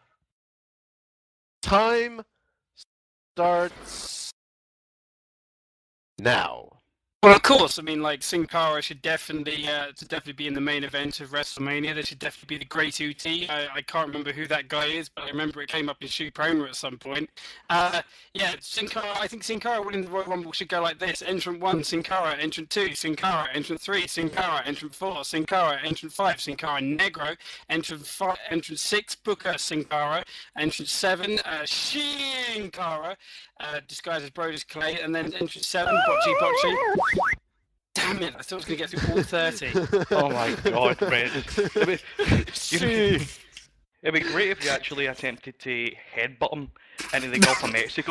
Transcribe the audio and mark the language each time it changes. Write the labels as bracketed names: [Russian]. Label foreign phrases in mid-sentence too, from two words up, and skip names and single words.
[English] Time starts now. Well, of course. I mean, Sin Cara should definitely be in the main event of WrestleMania. There should definitely be the Great UT. I can't remember who that guy is, but I remember it came up in Shoot Promo at some point. Sin Cara. I think Sin Cara winning the Royal Rumble should go like this: Entrant 1, Sin Cara; Entrant 2, Sin Cara; Entrant 3, Sin Cara; Entrant 4, Sin Cara; Entrant 5, Sin Cara Negro; Entrant 6, Booker Sin Cara; Entrant 7, Sin Cara, disguised as Brodus Clay; and then Entrant 7, Botchy. Damn it, I thought I was going to get through all 30. Oh my god, Red. It'd be great if you actually attempted to headbutt him into the Gulf of Mexico,